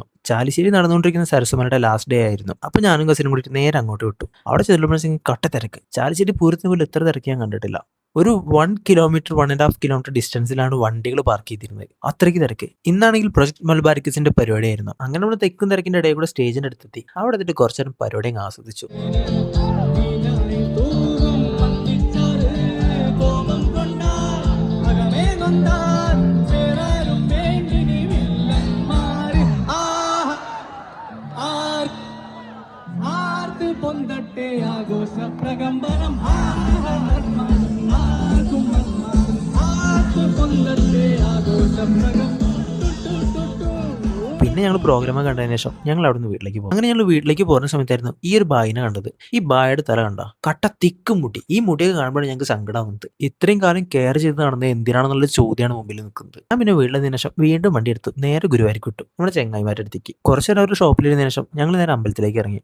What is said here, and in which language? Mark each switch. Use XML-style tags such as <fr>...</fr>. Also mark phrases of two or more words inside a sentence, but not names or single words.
<ml>ചാലിശ്ശേരി നടന്നുകൊണ്ടിരിക്കുന്ന സരസ്വമലയുടെ ലാസ്റ്റ് ഡേ ആയിരുന്നു. അപ്പോൾ ഞാനും കസിനും കൂടി നേരെ അങ്ങോട്ട് വിട്ടു. അവിടെ ചെല്ലുമ്പോഴത്തേക്കും കട്ട തിരക്ക്. ചാലിശ്ശേരി പൂരത്തിന് പോലും ഇത്ര തിരക്ക് ഞാൻ കണ്ടിട്ടില്ല. ഒരു 1 കിലോമീറ്റർ 1.5 കിലോമീറ്റർ ഡിസ്റ്റൻസിലാണ് വണ്ടികൾ പാർക്ക് ചെയ്തിരുന്നത്. അത്രയ്ക്ക് തിരക്ക്. ഇന്നാണെങ്കിൽ പ്രൊജക്ട് മലബാരിക്കസിന്റെ പരിപാടിയായിരുന്നു. അങ്ങനെ നമ്മൾ തെക്കും തിരക്കിന്റെ ഇടയിൽ കൂടെ സ്റ്റേജിന്റെ അടുത്തെത്തി. അവിടെ എത്തിയിട്ട് കുറച്ചു നേരം പരിപാടി അങ്ങ് ആസ്വദിച്ചു. పొందట్టే ఆగోస ప్రగంబరం పొందట్టే ఆగోస ప్రగంబరం. പിന്നെ ഞങ്ങൾ പ്രോഗ്രാം കണ്ടതിന് ശേഷം ഞങ്ങൾ അവിടെ നിന്ന് വീട്ടിലേക്ക് പോകും. അങ്ങനെ ഞങ്ങൾ വീട്ടിലേക്ക് പോകുന്ന സമയത്തായിരുന്നു ഈ ഒരു ബായിനെ കണ്ടത്. ഈ ബായുടെ തല കണ്ട കട്ട തിക്കും മുടി. ഈ മുടിയൊക്കെ കാണുമ്പോഴാണ് ഞങ്ങൾക്ക് സങ്കടമാകുന്നത്. ഇത്രയും കാലം കെയർ ചെയ്ത് നടന്നത് എന്തിനാണെന്നുള്ള ചോദ്യമാണ് മുമ്പിൽ നിൽക്കുന്നത്. ഞാൻ പിന്നെ വീട്ടിലതിന് ശേഷം വീണ്ടും വണ്ടി എടുത്തു നേരെ ഗുരുവായൂർക്ക് വിട്ടു. നമ്മുടെ ചെങ്ങായിമാരുടെ അടുത്തേക്ക് കുറച്ചു നേരം ഒരു ഷോപ്പിലിരുന്നതിന് ശേഷം ഞങ്ങൾ നേരെ അമ്പലത്തിലേക്ക് ഇറങ്ങി.</ml>